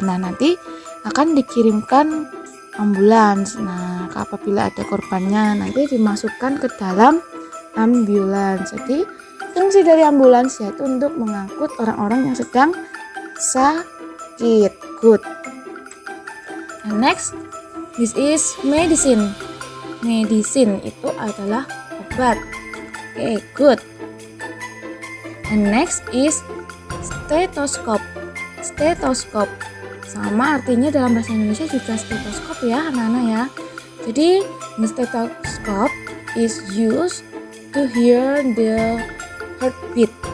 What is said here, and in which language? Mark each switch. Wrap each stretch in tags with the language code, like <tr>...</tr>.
<id>Nah, nanti akan dikirimkan ambulans. Nah, apabila ada korbannya, nanti dimasukkan ke dalam ambulans. Jadi, fungsi dari ambulans yaitu untuk mengangkut orang-orang yang sedang sakit.</id> <en>Good. And next, this is medicine.</en> <id>Medicine itu adalah obat.</id> <en>Okay, good. And next is stethoscope.</en> <id>Stethoscope sama artinya dalam bahasa Indonesia juga stetoskop ya anak-anak ya.</id> <en>Jadi the stethoscope is used to hear the heartbeat.</en>